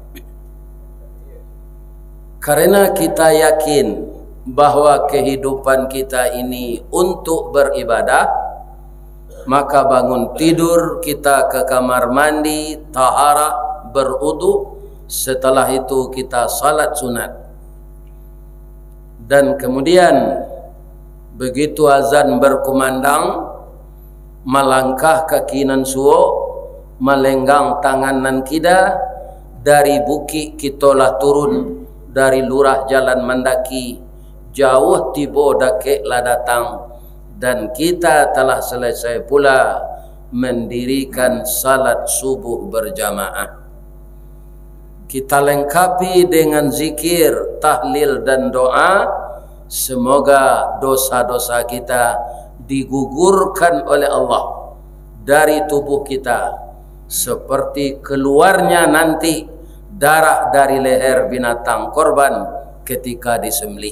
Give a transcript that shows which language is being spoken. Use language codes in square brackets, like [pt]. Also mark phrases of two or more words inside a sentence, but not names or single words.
[id] Karena kita yakin bahwa kehidupan kita ini untuk beribadah, maka bangun tidur kita ke kamar mandi, taharah, berudu, setelah itu kita salat sunat. Dan kemudian begitu azan berkumandang, melangkah [min] ke kinan suo, melenggang tangan nan kida, dari bukit kitolah turun, dari lurah jalan mendaki, jauh tibo dakek lah datang, [id] dan kita telah selesai pula mendirikan salat subuh berjamaah. Kita lengkapi dengan zikir, tahlil dan doa. Semoga dosa-dosa kita digugurkan oleh Allah dari tubuh kita, seperti keluarnya nanti darah dari leher binatang korban ketika disembelih.